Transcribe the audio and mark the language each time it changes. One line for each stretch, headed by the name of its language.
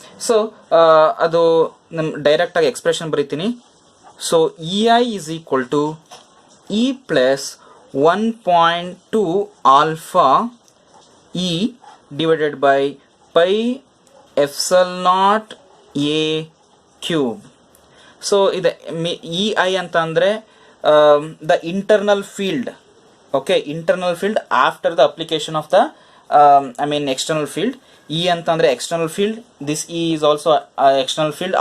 Kannada: So ಅದು direct ಆಗಿ expression ಬರೀತೀನಿ.
English: So EI is equal to E plus 1.2 alpha E divided by pi epsilon naught A cube.
Kannada: So ಇದು EI ಅಂತ ಅಂದರೆ
English: the internal field. Okay, internal field after the application of the external field. E
Kannada: ಅಂತಂದ್ರೆ
English: external field. This E is also external field.